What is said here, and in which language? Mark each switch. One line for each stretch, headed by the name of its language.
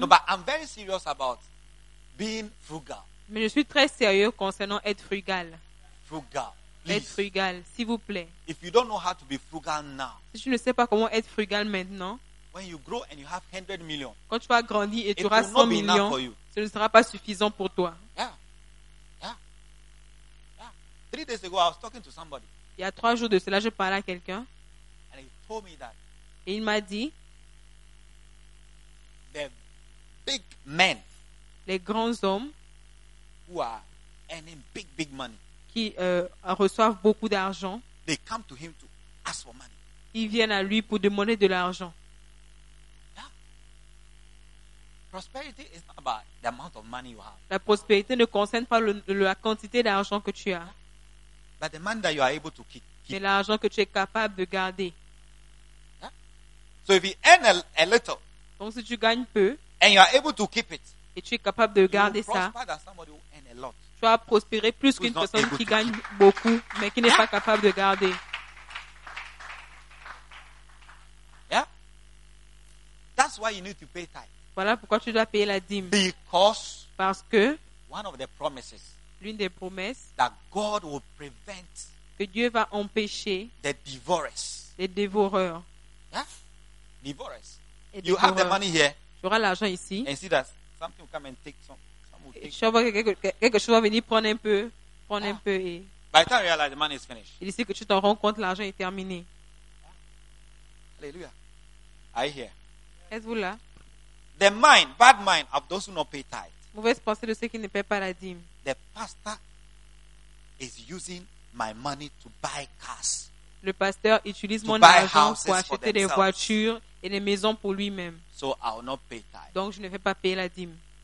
English: No, but I'm very serious about being frugal.
French: Mais je suis très sérieux concernant être frugal.
English: Frugal, please.
French: Être frugal, s'il vous plaît.
English: If you don't know how to be frugal now.
French: Si tu ne sais pas comment être frugal maintenant.
English: When you grow and you have 100 million.
French: Quand tu vas grandir et tu auras 100 millions.
English: For you.
French: Ce ne sera pas suffisant pour toi.
English: Yeah. 3 days ago, I was talking to somebody.
French: Il y a trois jours de cela, je parlais à quelqu'un.
English: And he told me that.
French: Et il m'a dit.
English: The big men.
French: Les grands hommes.
English: Who are earning big money.
French: Qui reçoivent beaucoup d'argent.
English: They come to him to ask for money.
French: Ils viennent à lui pour demander de l'argent.
English: Yeah. Prosperity is not about the amount of money you have.
French: La prospérité ne concerne pas la quantité d'argent que tu as.
English: But the money that you are able to keep.
French: C'est l'argent que tu es capable de garder.
English: Yeah? So if you earn a little.
French: Donc si tu gagnes peu.
English: And you are able to keep it.
French: Et tu es capable de garder ça. Tu vas prospérer plus qu'une personne qui gagne beaucoup, mais qui n'est pas capable de garder.
English: Yeah? That's why you need to pay tithe.
French: Voilà pourquoi tu dois payer la dîme.
English: Because.
French: Parce que.
English: One of the promises.
French: L'une des promesses
English: that God will prevent
French: que Dieu va empêcher
English: the devourers.
French: Les dévoreurs.
English: Yeah? Devourers. You have the money here.
French: Tu auras l'argent ici.
English: And see that something will come and take some.
French: Tu vas voir quelque chose va venir prendre un peu. Prendre un peu et.
English: By the time you realize the money is finished.
French: Il dit que tu t'en rends compte, l'argent est terminé.
English: Yeah? Alléluia. Are you here?
French: Êtes-vous là?
English: The mind, bad mind of those who don't pay tithe.
French: Mauvaise pensée de ceux qui ne paient pas la dîme.
English: The pastor is using my money to buy cars.
French: Le pasteur utilise mon argent pour acheter des voitures et des maisons pour lui-même.
English: So I will not pay tithe.
French: Donc je ne vais pas payer la dîme.